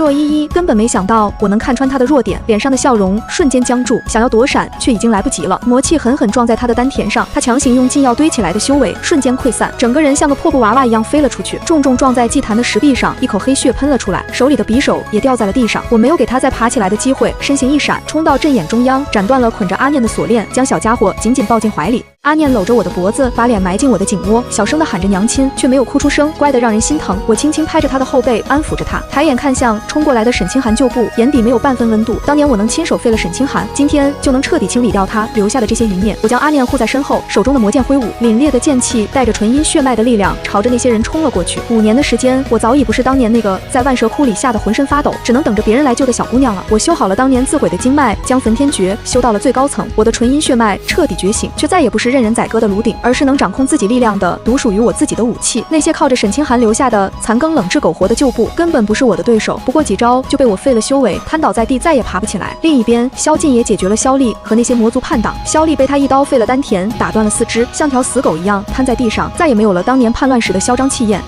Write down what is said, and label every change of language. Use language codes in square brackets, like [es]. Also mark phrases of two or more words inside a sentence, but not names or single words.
[zh] 洛依依根本没想到我能看穿他的弱點，臉上的笑容瞬間僵住，想要躲閃卻已經來不及了。魔氣狠狠撞在他的丹田上，他強行用禁藥堆起來的修為瞬間潰散，整個人像個破布娃娃一樣飛了出去，重重撞在祭壇的石壁上，一口黑血噴了出來，手裡的匕首也掉在了地上。我沒有給他再爬起來的機會，身形一閃，衝到陣眼中央，斬斷了捆着阿念的鎖鏈，將小家伙緊緊抱進懷裡。阿念摟着我的脖子，把臉埋進我的頸窩，小聲地喊着娘親，卻沒有哭出聲，乖得讓人心疼。我輕輕拍着他的後背，安撫着他，抬眼看向衝過來的沈清寒舊部，眼底沒有半分溫度。當年我能親手廢了沈清寒，今天就能徹底清理掉他留下的這些餘孽。我將阿念護在身後，手中的魔劍揮舞，凛冽的劍氣帶着純陰血脈的力量，朝着那些人衝了過去。5年的時間，我早已不是當年那個在萬蛇窟裡嚇得渾身發抖，只能等着別人來救的小姑娘了。我修好了當年自毀的經脈，將焚天訣修到了最高層，我的純陰血脈徹底覺醒，卻再也不是任人宰割的爐鼎，而是能掌控自己力量的獨屬於我自己的武器。那些靠着沈清寒留下的殘羹冷炙苟活的舊部根本不是我的对手，不過幾招就被我廢了修為，癱倒在地，再也爬不起來。另一邊，蕭劲也解決了蕭麗和那些魔族叛黨。蕭麗被他一刀廢了丹田，打斷了四肢，像條死狗一樣癱在地上，再也沒有了當年叛亂時的囂張氣焰。